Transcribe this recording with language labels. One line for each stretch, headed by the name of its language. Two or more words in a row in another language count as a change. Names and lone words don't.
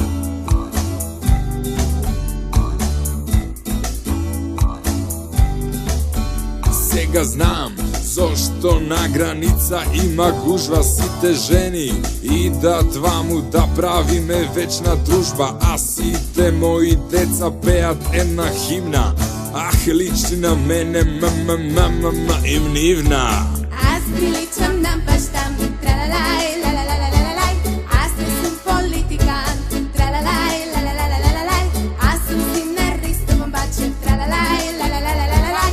Macedonian: Сега знам зошто на граница има гужва, сите жени и да тваму да правиме вечна дружба, а сите мои деца пеат една химна. Ах, личи на мене, им нивна.
Bulgarian: Аз приличам на баща ми, тралалай, лалалалалалай. Аз не съм политикан, тралалай, лалалалалалай. Аз съм син на Ристо Бомбачев, тралалай, лалалалалалай.